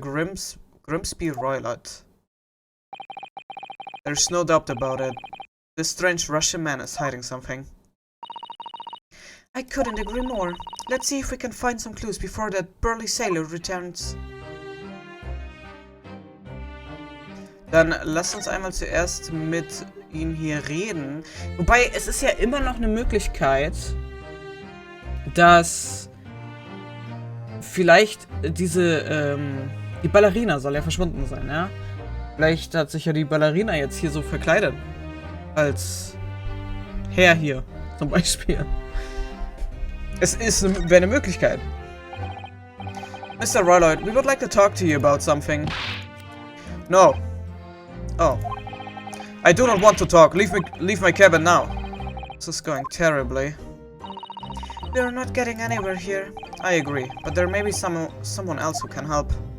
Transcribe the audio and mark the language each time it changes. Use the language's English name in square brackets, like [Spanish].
[English] Grimsby Royloid. There's no doubt about it. This strange Russian man is hiding something. I couldn't agree more. Let's see if we can find some clues before that burly sailor returns. [German] Dann lasst uns einmal zuerst mit ihm hier reden. Wobei, es ist ja immer noch eine Möglichkeit, dass vielleicht die Ballerina soll ja verschwunden sein, ja? Vielleicht hat sich ja die Ballerina jetzt hier so verkleidet. Als Herr hier, zum Beispiel. Wäre eine Möglichkeit. Mr. [English] Ryloid, we would like to talk to you about something. No. Oh. I do not want to talk. Leave my cabin now. This is going terribly. We are not getting anywhere here. I agree, but there may be someone else who can help.